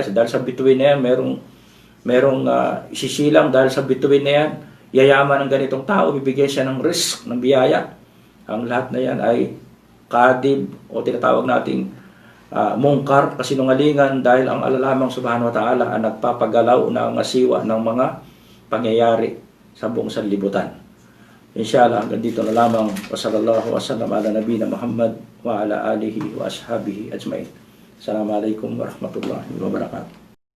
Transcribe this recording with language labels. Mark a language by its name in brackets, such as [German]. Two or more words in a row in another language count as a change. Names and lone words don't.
[Filipino] Dahil sa bituin na yan, merong isisilang dahil sa bituin na yan, yayaman ng ganitong tao, bibigyan siya ng risk, ng biyaya. Ang lahat na yan ay kadib o tinatawag nating mungkar, kasinungalingan, dahil ang Allah lamang [Arabic] سبحانه وتعالى [Filipino] ang nagpapagalaw na ngasiwa ng mga pangyayari sa buong sanlibutan. Inshallah, hanggang dito na lamang. [Arabic] وصلى الله وسلم على نبينا محمد وعلى آله وأصحابه أجمعين. السلام عليكم ورحمة الله وبركاته.